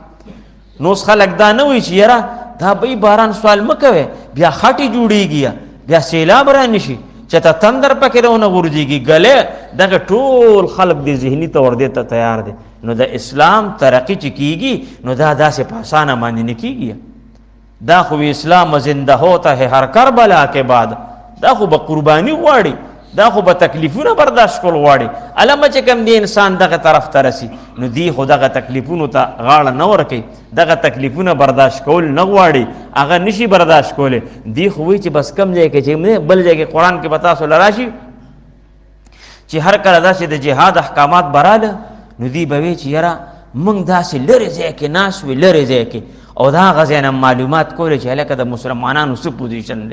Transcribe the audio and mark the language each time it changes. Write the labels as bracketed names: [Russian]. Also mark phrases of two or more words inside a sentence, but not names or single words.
[Pashto] نو اوس خلک دا نه وایي چې یاره دا به باران سوال مه کوئ، بیا خټې جوړېږي، بیا سیلاب را نه شي چې ته تندر پکې رونه غورځېږي، ګلې دغه ټول خلک د ذهني طور دې ته تیار دی. نو د اسلام ترقي چې کېږي نو دا داسې په اسانه باندې نه کېږي دا خو [Urdu] اسلام زنده ہوتا ہے ہر کربلا کے بعد، [Pashto] دا خو به قربانی غواړي، دا خو به تکلیفونه برداشت کول غواړي. علامه چې کوم دی انسان دغه طرف ته رسی نو دی خو دغه تکلیفونو ته غاړه نه ورکوي، دغه تکلیفونه برداشت کول نه غواړي، هغه نشي برداشت کولی. دی خو وایي چې بس کم ځای کې چې بل ځای کې قرآن کې به تاسو له راشي چې هر کله داسې د جهاد احکامات براله نو دی به وایي چې یاره موږ داسې لرې ځای کې ناست وي، لرې ځای کې، او دا هغه ځای نه معلومات کولی چې هلکه د مسلمانانو څه پوزیشن دی.